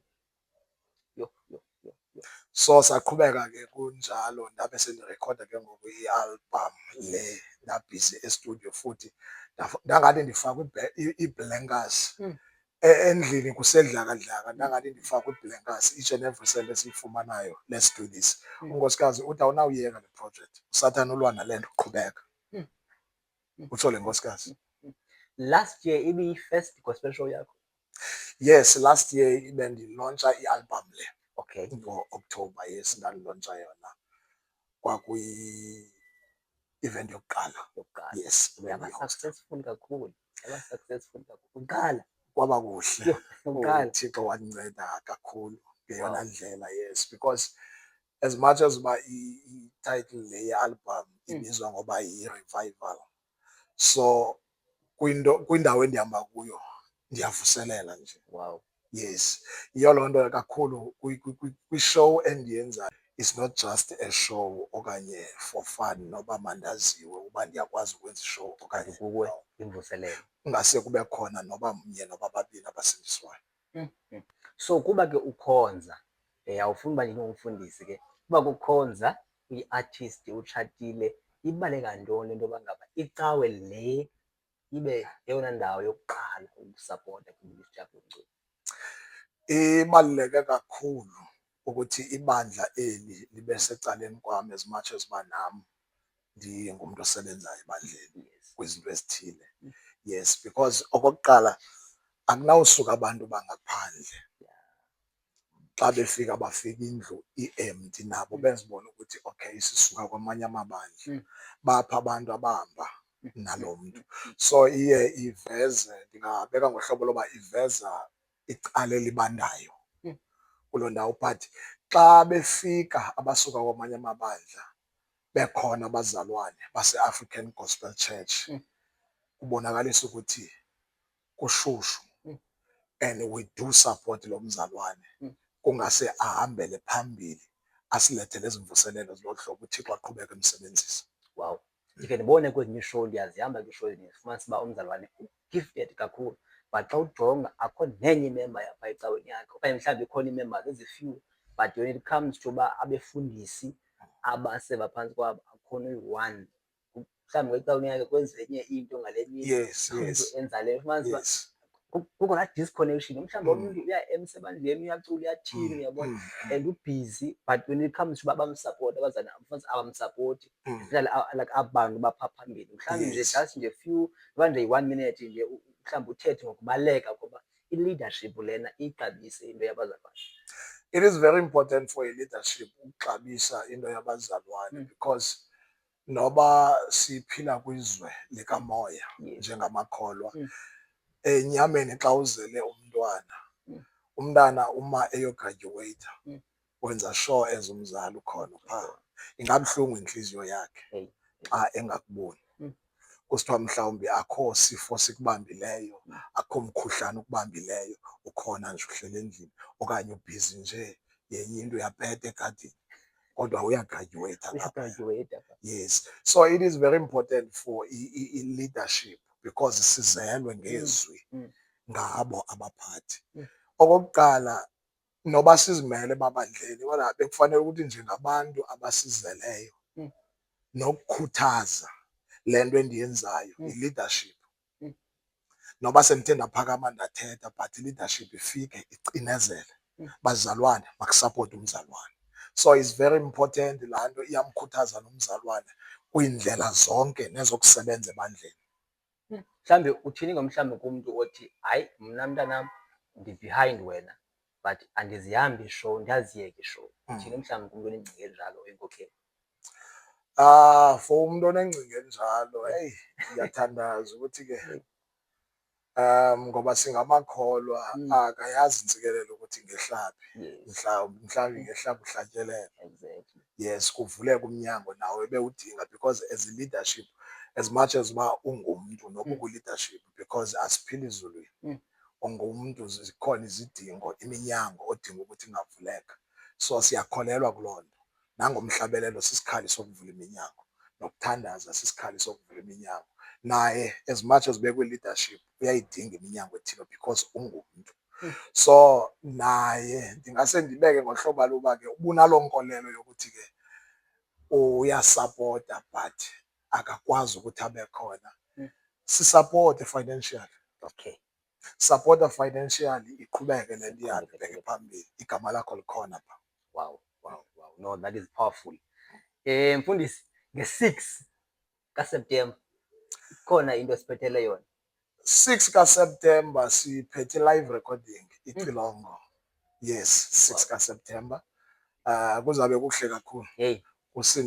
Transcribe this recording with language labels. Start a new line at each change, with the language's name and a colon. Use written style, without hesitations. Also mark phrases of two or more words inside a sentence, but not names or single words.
Xhosa: Yho. So saqhubeka ke kunjalo, ndabe sendirekhoda ke ngoku i-album le, ndabhizi estudio futhi ndangathi ndifakwe ii-blankers endlini kusedlakadlaka, ndangathi ndifakwe ii-blankers
English: each and every cent
Xhosa: esiyifumanayo le-studios. Unkosikazi uthi awunawuyeka le project, uSathana ulwa nale nto, qhubeka. Utsho le nkosikazi.
English: last year
Xhosa: ibi-first
English: gospel show
Xhosa: yakho? Yes,
English: last year
Xhosa: bendilauncha i-album le Okay. ngo-October. Yes, ndandilontsha yona. Kwakuyi-event yokuqala. Yokuqala. Yes, Yaba bendihosta. successful kakhulu. Yaba successful kakhulu. Uqala. Kwaba kuhle. Yho, uqala. uThixo wandinceda kakhulu ngeyona Wow. ndlela.
English: Yes, because as much as
Xhosa: uba i-title le ye-album ibizwa ngoba yi-revival, so kwindawo endihamba kuyo ndiyavuselela nje. Wow. Yes, yiyo loo nto kakhulu kwi-show endiyenzayo,
English: it's not just a show
Xhosa: okanye
English: for fun
Xhosa: noba mandaziwe uba ndiyakwazi ukwenza ishow okanye Kuwe imvuselelo. kungase kube khona noba mnye noba babini abasindiswayo. So kuba ke ukhonza, awufuni uba ndingumfundisi ke, kuba kukhonza uyi-artist utshatile, ibaleka ntoni into yoba ngaba icawe le ibe yeyona ndawo yokuqala ukusapota kwimiziki yakho yomculo? Ibaluleke kakhulu ukuthi ibandla eli libe secaleni kwam
English: as much as
Xhosa: uba nam ndingumntu osebenzayo ebandleni Yes. kwizinto ezithile.
English: Yes, because
Xhosa: okokuqala akunawusuka abantu bangaphandle xa befika bafika indlu i-empty nabo bezibona ukuthi okay sisuka kwamanye amabandla. Bapha abantu abahamba nalo mntu. So iye iveze, ndingabeka ngohlobo loba iveza icala elibandayo kuloo ndawo. But xa befika abasuka kwamanye amabandla bekhona abazalwane base-African Gospel Church, kubonakalisa ukuthi kushushu
English: and we do support
Xhosa: lo mzalwane. Kungase ahambele phambili asilethele ezimvuselelo zilolu hlobo, uThixo aqhubeke emsebenzisa. Wow. Ndike ndibone kwezinye ishow, ndiyazihamba kwishow ndifumanisa uba umzalwane u-gifted kakhulu, but xa ujonga akho nenye imemba yapha ecaweni yakhe, okanye mhlawumbi ikhona ii-members ezi-few,
English: but when it comes to
Xhosa: uba abefundisi abaseva phantsi kwabo akho noyi-one. Mhlawumbi ecaweni yakhe kwenziwe enye into ngale mini, Yes, umntu yes, enza le, ufumanisa uba yes. kukho laa disconnection. Mhlawumbi omnye umntu uya-emsa ebandleni, uyacula, uyathini, uyabona, and ubhizi,
English: but when it comes to
Xhosa: uba bamsapota abazalwane ufumanisa abamsapoti, especially like aba bantu bapha phambili. Mhlawumbi nje Yes. just nje few, noba nje yi-1 minute nje mhlawumbi uthethe ngokubaleka ngoba i-leadership lena ixabise into yabazalwane.
English: It is very important for a leadership
Xhosa: ukuxabisa into yabazalwane because noba siphila kwizwe likamoya njengamakholwa, enyameni xa uzele umntwana uma eyogradyuweyitha wenza sure as umzali ukhona phaa. Ingabuhlungu intliziyo yakhe xa engakuboni. Kusithiwa mhlawumbi akho sifo sikubambileyo, akho mkhuhlane ukubambileyo, ukhona nje uhlele endlini okanye ubhizi nje yenye into uyapeta egadini kodwa uyagradyuweyitha ngapha.
English: Yes, so it is very important for
Xhosa: i-leadership because sizelwe ngezwi ngabo abaphathi. Okokuqala, noba sizimele babandleni kodwa bekufanele ukuthi njengabantu abasizeleyo nokukhuthaza le nto endiyenzayo i-leadership. Noba sendithe ndaphakama ndathetha but i-leadership ifike icinezele, bazalwane makusapote umzalwane.
English: So it's very important,
Xhosa: laa nto iyamkhuthaza nomzalwane kwiindlela zonke nezokusebenza ebandleni. Mhlawumbi uthini ngomhlawumbi kumntu othi hayi mna mntanam ndi-behind wena but andizihambi ishow, ndiyaziyeka ishow? Uthini mhlawumbi kumntu onengcinga enjalo oyinkokheli? For umntu onengcinga enjalo, heyi, ndiyathandaza ukuthi ke ngoba singamakholwa akayazi intsikelelo ukuthi ngehlaphi. Mhlawumbi ngehlaphi uhlatyelelo. Yes, kuvuleka umnyango nawe bewudinga
English: because as a leadership, as much as
Xhosa: uba ungumntu noba ukwi-leadership, because asiphili ezulwini, ungumntu zikhona izidingo, iminyango odinga ukuthi ingavuleka. So siyakholelwa kuloo nto. Nangomhlabelelo sisikhali sokuvula iminyango, nokuthandaza sisikhali sokuvula iminyango. Naye
English: as much as
Xhosa: bekwi-leadership uyayidinga iminyango ethile because ungumntu. So naye ndingase ndibeke ngohlobo loba ke ubunaloo nkolelo yokuthi ke uyasapota but akakwazi ukuthi abe khona. Sisapote financially. Okay. Sapota financially, iqhubeke le nto ihambe ibheke phambili. Igama lakho likhona pha.
English: Wow. No, that is powerful.
Xhosa: Mfundisi, nge-6 kaSeptemba ikhona into esiphethele yona. 6 kaSeptember siphethe live recording ixilongo. Yes, 6 kaSeptember. Kuzabe kuhle kakhulu. Hey, Kusindwe